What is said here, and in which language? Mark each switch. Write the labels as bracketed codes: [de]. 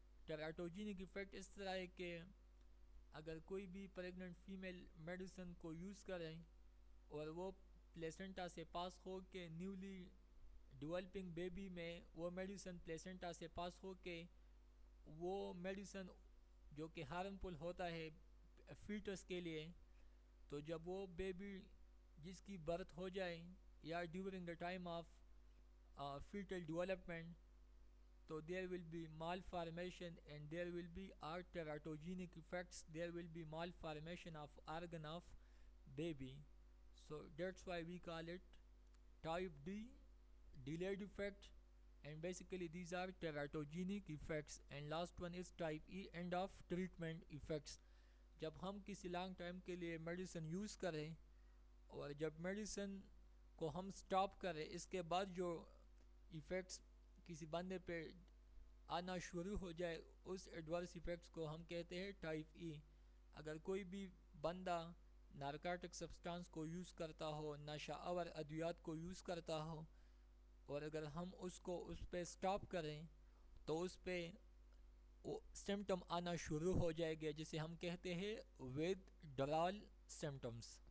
[ur] ٹیراتوجینک effect اس طرح ہے کہ اگر کوئی بھی پریگننٹ فیمیل میڈیسن کو یوز کریں اور وہ پلیسنٹا سے پاس ہو کے نیولی ڈیولپنگ بیبی میں وہ میڈیسن پلیسنٹا سے پاس ہو کے وہ میڈیسن جو کہ ہارمفل ہوتا ہے فیٹس کے لیے, تو جب وہ بیبی جس کی برتھ ہو جائے یا [en] During the time of fetal development, so there will be malformation and there will be teratogenic effects, there will be malformation of organ of baby. So that's why we call it type D delayed effect, and basically these are teratogenic effects. And last one is type E end of treatment effects. [ur] جب ہم کسی long time کے لیے medicine use کریں اور جب medicine کو ہم سٹاپ کریں, اس کے بعد جو ایفیکٹس کسی بندے پہ آنا شروع ہو جائے, اس ایڈورس ایفیکٹس کو ہم کہتے ہیں ٹائپ E. اگر کوئی بھی بندہ نارکوٹک سبسٹانس کو یوز کرتا ہو, نشہ آور ادویات کو یوز کرتا ہو, اور اگر ہم اس کو اس پہ سٹاپ کریں تو اس پہ سمٹم آنا شروع ہو جائے گا, جسے ہم کہتے ہیں withdrawal symptoms.